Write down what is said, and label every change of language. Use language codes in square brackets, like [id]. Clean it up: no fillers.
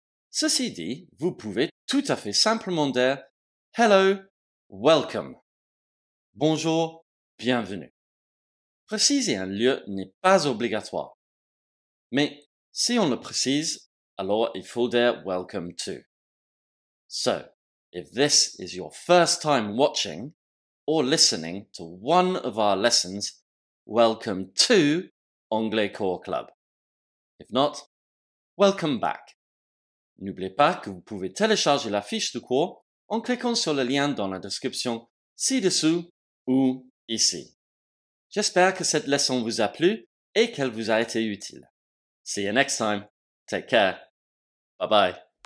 [fr] Ceci dit, vous pouvez tout à fait simplement dire [en] hello, welcome. [fr] Bonjour, bienvenue. Préciser un lieu n'est pas obligatoire. Mais si on le précise, alors il faut dire [en] welcome to. So, if this is your first time watching or listening to one of our lessons, welcome to Anglais Core Club. If not, welcome back. [fr] N'oubliez pas que vous pouvez télécharger la fiche de cours en cliquant sur le lien dans la description ci-dessous ou ici. J'espère que cette leçon vous a plu et qu'elle vous a été utile. [en] See you next time. Take care. Bye bye.